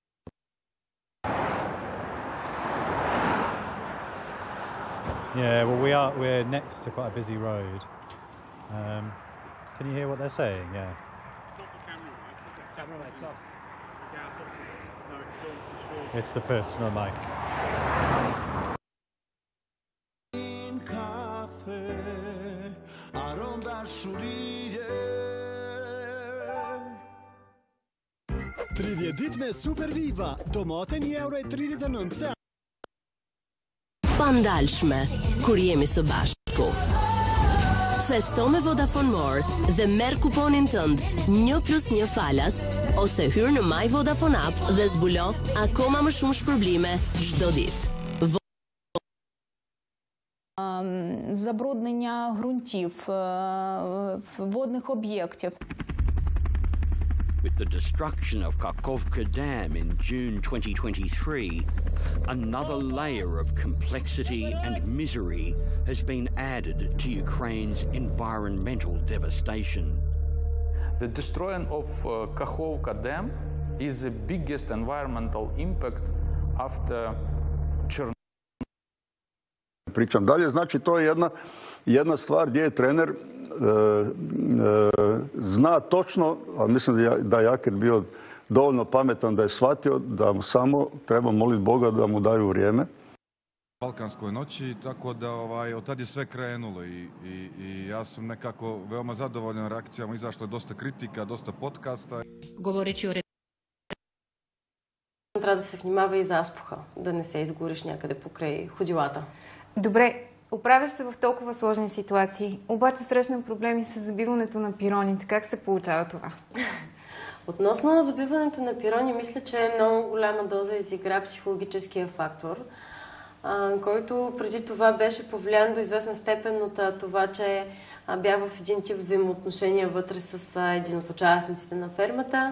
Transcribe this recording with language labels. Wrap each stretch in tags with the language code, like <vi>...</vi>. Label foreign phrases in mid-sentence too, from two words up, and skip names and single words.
<en>Yeah, well, we're next to quite a busy road. Can you hear what they're saying? Yeah. It's the personal mic.</en> <sq>Tridhjetë ditë me Superviva, tomate €1,39. Pandalshme, kur jemi së bashku. Festo me Vodafone More dhe merr kuponin tënd 1+1 falas ose hyr në My Vodafone App dhe zbulo akoma më shumë shpërblime çdo ditë.</sq> <uk>Забруднення ґрунтів, водних об'єктів.</uk> <en>With the destruction of Kakhovka Dam in June 2023, another layer of complexity and misery has been added to Ukraine's environmental devastation. The destruction of Kakhovka Dam is the biggest environmental impact after Chernobyl.</en> <hr>Pričam dalje, znači to je jedna stvar gdje je trener zna točno, a mislim da je Jaker bio dovoljno pametan da je shvatio da mu samo treba moliti Boga da mu daju vrijeme. Balkanskoj noći, tako da od tad je sve krenulo i ja sam nekako veoma zadovoljan reakcijama, izašlo je dosta kritika, dosta подкаста.</hr> <uk>Говорячи о</uk> <bg>Трябва да се внимава и за аспуха, да не се изгориш някъде покрай ходилата. Добре, оправяш се в толкова сложни ситуации, обаче срещна проблеми с забиването на пироните. Как се получава това? Относно забиването на пирони, мисля, че много голяма доза изигра психологическия фактор, който преди това беше повлиян до известна степен от това, че бях в един тип взаимоотношения вътре с един от участниците на фермата.</bg>